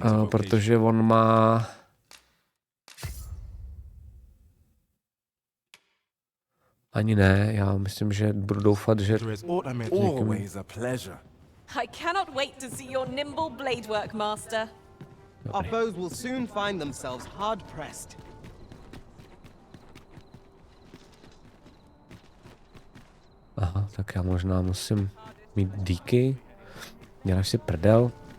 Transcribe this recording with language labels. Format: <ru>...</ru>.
<cs>Protože on má... Ani ne, já myslím, že budu doufat, že...</cs> <en>Always a pleasure. I cannot wait to see your nimble blade work, master. Our foes will soon find themselves hard pressed.</en> <cs>Aha, tak já možná musím mít díky. Děláš si prdel.</cs>